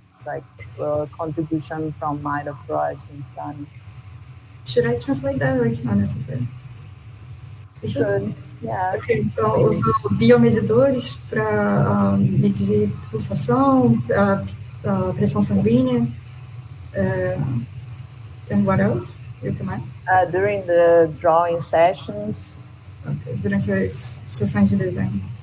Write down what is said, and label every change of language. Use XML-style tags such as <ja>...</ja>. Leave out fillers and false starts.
<en>It's like a contribution from minor Freud and Fanny. Should I translate that, or it's not necessary? Should, yeah.</en> <pt>Okay, então usou biomedidores para medir pulsação, pressão sanguínea,</pt> <en>and what else?</en> <pt>E o que mais?</pt> <en>During the drawing sessions.</en> <pt>Okay, durante as sessões de desenho.</pt>